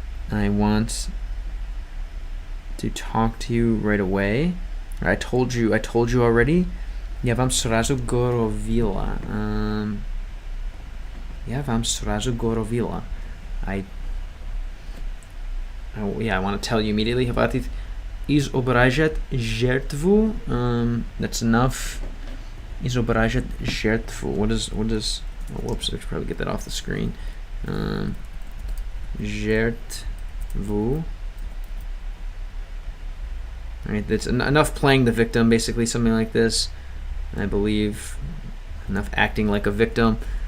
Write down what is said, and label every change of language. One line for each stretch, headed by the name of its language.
English: I want to talk to you right away. I told you already.
Russian: Я вам сразу говорила. Я вам сразу говорила.
English: Yeah, I want to tell you immediately.
Russian: Хватит изображать жертву.
English: That's enough.
Russian: Изображать жертву.
English: What is? Oh, whoops! I should probably get that off the screen.
Russian: Жертву.
English: Alright, that's enough playing the victim, basically, something like this. I believe enough acting like a victim.